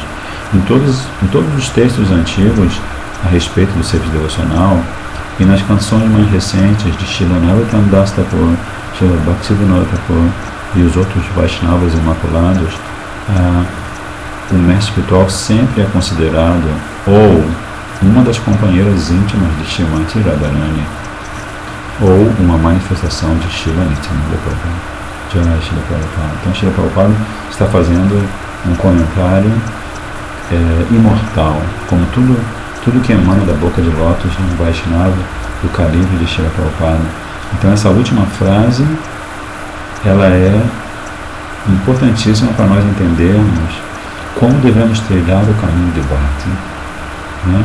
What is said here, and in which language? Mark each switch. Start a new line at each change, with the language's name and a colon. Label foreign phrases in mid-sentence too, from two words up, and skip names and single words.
Portuguese: Em todos os textos antigos a respeito do serviço devocional e nas canções mais recentes de Srila Narottam Das Thakur, Srila Bhaktivinoda Thakur e os outros Vaishnavas imaculados, o mestre espiritual sempre é considerado ou uma das companheiras íntimas de Srimati Radharani ou uma manifestação de Srila Nityananda Prabhupada. Jai Srila Prabhupada. Então Srila Prabhupada está fazendo um comentário imortal, como tudo que emana da boca de lótus no Vaishnava, do calibre de Srila Prabhupada. Então essa última frase, ela é importantíssima para nós entendermos como devemos trilhar o caminho de Bhakti, né?